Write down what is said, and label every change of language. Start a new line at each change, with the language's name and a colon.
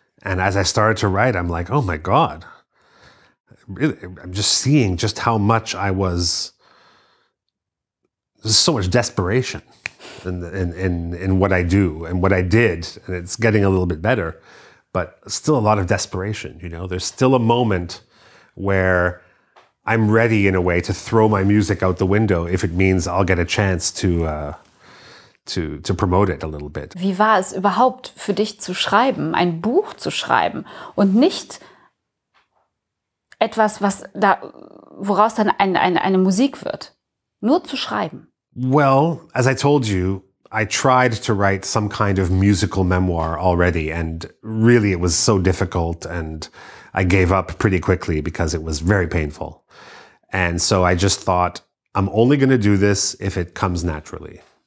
English: And as I started to write, I'm like, oh my God, really, I'm just seeing just how much there's so much desperation in what I do and what I did. And it's getting a little bit better, but still a lot of desperation. You know, there's still a moment where I'm ready in a way to throw my music out the window if it means I'll get a chance to promote it a little bit.
German: Wie war es überhaupt für dich zu schreiben, ein Buch zu schreiben und nicht etwas, woraus dann eine Musik wird? Nur zu schreiben.
English: Well, as I told you, I tried to write some kind of musical memoir already, and really it was so difficult, and I gave up pretty quickly because it was very painful. And so I just thought, I'm only going to do this if it comes naturally.